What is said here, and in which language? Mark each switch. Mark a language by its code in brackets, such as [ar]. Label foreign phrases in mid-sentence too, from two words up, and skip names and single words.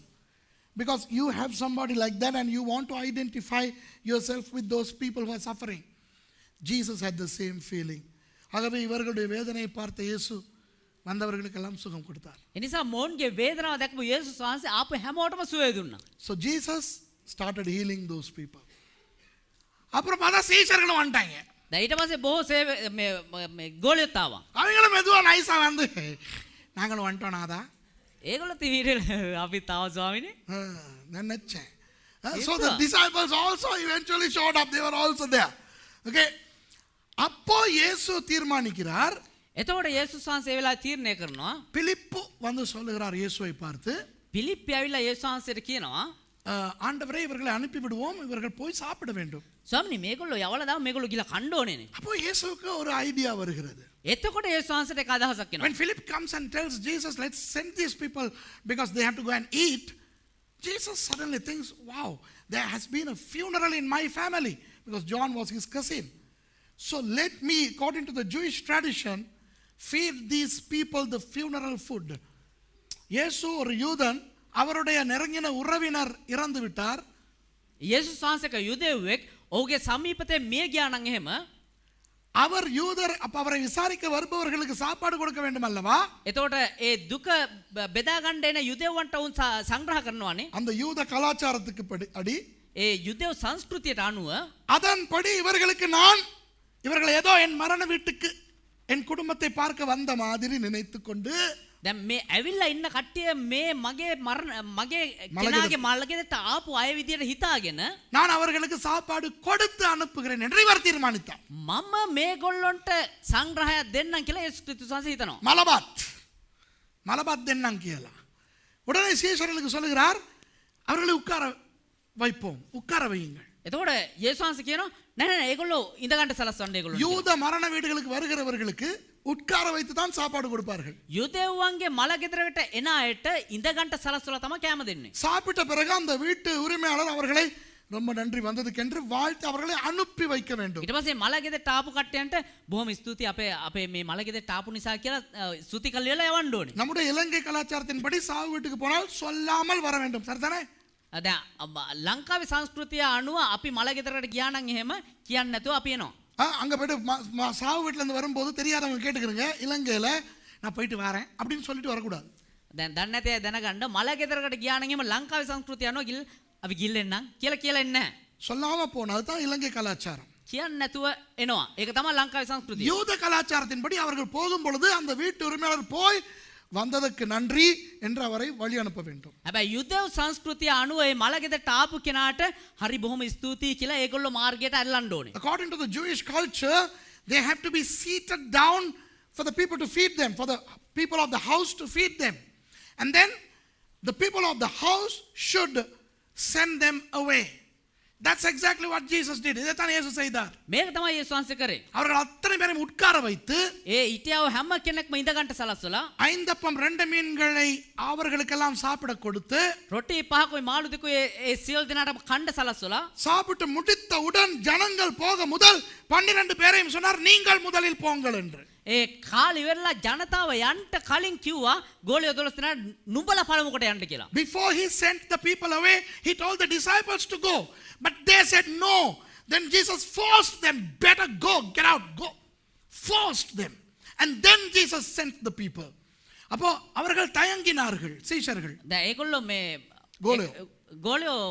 [en] Because you have somebody like that and you want to identify yourself with those people who are suffering. Jesus had the same feeling. [ta] ஆகவே இவர்களுடைய வேதனையை பார்த்த இயேசு வந்தவர்களுக்கெல்லாம் சுகம் கொடுத்தார். [si] එනිසා මොවුන්ගේ වේදනාව දැක්ම යේසුස් වහන්සේ ආපු හැමෝටම සුවය දුන්නා. [en] So Jesus started healing those people. [ta] அப்புறம் பார்த்தா சீஷர்களும் வந்துட்டாங்க. [si] දැන් ඊට පස්සේ බොහෝ මේ ගෝලියොත් ආවා. [ta] அவங்களும் மெதுவா நைஸா வந்து நாங்களும் வந்துட்டோம் நாதா. [si] ඒගොල්ලෝ තීරණ අපි තාව ස්වාමීනි. [ta] நினைச்சேன். [en] So the disciples also eventually showed up. They were also there. [ta] Okay. அப்போ இயேசு தீர்மானிக்கிறார். [si] එතකොට යේසුස් වහන්සේ ඒ වෙලාවේ තීරණය කරනවා. [ta] பிலிப்பு வந்து சொல்லுகிறார் இயேசுவை பார்த்து. [si] පිලිප්පි ඇවිල්ලා යේසුස් වහන්සේට කියනවා [ta] ஆண்டவரே இவர்களை அனுப்பி விடுவோம், இவர்கள் போய் சாப்பிட வேண்டும். [si] ස්වාමීනි මේගොල්ලෝ යවලා දාම මේගොල්ලෝ ගිහලා කන්න ඕනේනේ. [ta] அப்போ இயேசுவுக்கு ஒரு ஐடியா வருகிறது. [si] එතකොට යේසුස් වහන්සේට එක අදහසක් එනවා. [en] When Philip comes and tells Jesus, let's send these people because they have to go and eat, Jesus suddenly thinks, wow, there has been a funeral in my family, because John was his cousin. So let me, according to the Jewish tradition, feed these people the funeral food. [ta] இயேசு ஒரு யூதன், அவருடைய நெருங்கின உறவினர் இறந்து விட்டார். [si] යේසුස් වහන්සේක යුදෙව්වෙක් ඔහුගේ සමීපතේ මිය ගියා නම් එහෙම [ta] அவர் யூதர், அப்ப அவரை விசாரிக்க வருபவர்களுக்கு சாப்பாடு கொடுக்க வேண்டும் அல்லவா? [si] එතකොට ඒ දුක බෙදා ගන්න එන යුදෙව්වන්ට උන් සංග්‍රහ කරනවානේ. [ta] அந்த யூத கலாச்சாரத்துக்கு அடி [si] ඒ යුදෙව් සංස්කෘතියට අනුව [ta] அதன்படி இவர்களுக்கு நான் இவர்கள் ஏதோ என் மரண வீட்டுக்கு என் குடும்பத்தை பார்க்க வந்த மாதிரி நினைத்து கொண்டு [si] දැන් මේ ඇවිල්ලා ඉන්න කට්ටිය මේ මගේ කෙනාගේ මල්ලගෙදට ආපු අය විදියට හිතාගෙන [ta] நான் அவர்களுக்கு சாப்பாடு கொடுத்து அனுப்புகிறேன் என்று இவர் தீர்மானித்தார். [si] මම මේගොල්ලොන්ට සංග්‍රහයක් දෙන්නම් කියලා යේසුස් ක්‍රිස්තුස් වහන්සේ හිතනවා. මල බත් දෙන්නම් කියලා. [ta] உடனே சீஷர்களுக்கு சொல்லுகிறார், அவர்களை உட்கார வைப்போம், உட்கார வையுங்கள். [si] එතකොට යේසුස් වහන්සේ කියනවා නෑ නෑ ඒගොල්ලෝ ඉඳ ගන්න සලස්වන්න ඒගොල්ලෝ. [ta] யூத மரண வீடுகளுக்கு வருகிறவர்களுக்கு உட்கார வைத்து தான் சாப்பாடு கொடுப்பார்கள். [si] යුදෙව්වන්ගේ මල ගෙදරකට එන අයට ඉඳ ගන්න සලස්වලා තමයි කෑම දෙන්නේ. [ta] சாப்பிட்ட பிறகு அந்த வீட்டு உரிமையாளர் அவர்களை ரொம்ப நன்றி வந்ததுக்கென்று வாழ்த்து அவர்களை அனுப்பி வைக்க வேண்டும். [si] ඊට පස්සේ මල ගෙදරට ආපු කට්ටියන්ට බොහොම ස්තුතියි අපේ මේ මල ගෙදරට ආපු නිසා කියලා ස්තුති කළේලා යවන්න ඕනේ. [ta] நம்முடைய இலங்கை கலாச்சாரத்தின்படி சாவு வீட்டுக்கு போனால் சொல்லாமல் வர வேண்டும். சரிதானே? [si] දැන් ලංකාවේ සංස්කෘතිය අනුව අපි මල ගෙදරකට ගියා නම් එහෙම කියන්නේ නැතුව අපි එනවා. [ta] அங்க போயிட்டு சாவு வீட்டுல இருந்து வரும்போது தெரியாதவங்க கேட்டுக்கிறங்க, இலங்கையில நான் போயிட்டு வரேன் அப்படின்னு சொல்லிட்டு வரக்கூடாது. [si] දැන් දන්නේ නැතේ දැනගන්න මල ගෙදරකට ගියා නම් එහෙම ලංකාවේ සංස්කෘතිය අනුව අපි ගිල්ලෙන්නම් කියලා එන්නේ නැහැ. [ta] சொல்லாம போனது தான் இலங்கை கலாச்சாரம். [si] කියන්නේ නැතුව එනවා. ඒක තමයි ලංකාවේ සංස්කෘතිය. [ta] யூத கலாச்சாரத்தின்படி அவர்கள் போகும் பொழுது அந்த வீட்டு உரிமையாளர் போய் வந்ததற்கு நன்றி என்று அவரை வழி அனுப்ப வேண்டும். [si] හැබැයි යුදෙව් සංස්කෘතිය අනුව මේ මල ගෙදරට ආපු කෙනාට හරි බොහොම ස්තුතියි කියලා ඒගොල්ලෝ මාර්ගයට අල්ලන්න ඕනේ. [en] According to the Jewish culture, they have to be seated down for the people to feed them, for the people of the house to feed them. And then the people of the house should send them away. That's exactly what Jesus did. [ta] இதைத்தான் இயேசு செய்தார். [si] මේක තමයි යේසුස් වහන්සේ කරේ. [ta] அவர்கள் அத்தனை பேரையும் உட்கார வைத்து [si] හිටියව හැම කෙනෙක්ම ඉඳ ගන්න සලස්සලා [ta] 5 அப்பம் 2 மீன்களை அவர்களுக்கெல்லாம் சாப்பிட கொடுத்து [si] රොටි පහකුයි මාළු දෙකුයි ඒ සියලු දෙනාට කන්න සලස්සලා [ta] சாப்பிட்டு முடித்தவுடன் ஜனங்கள் போக முதல் 12 பேரையும் சொன்னார், நீங்கள் முதலில் போங்கள் என்று. [si] ඒ කාලි වෙරලා ජනතාව යන්න කලින් කිව්වා ගෝලිය 12 දෙනා නුඹලා පළමුවට යන්න කියලා. [en] Before he sent the people away, he told the disciples to go. But they said no. Then Jesus forced them, better go, get out, go. Forced them. And then Jesus sent the people. [ta] அப்போ அவர்கள் தயங்கினார்கள் சீஷர்கள். [si] දැන් ඒගොල්ලෝ මේ ගෝලියෝ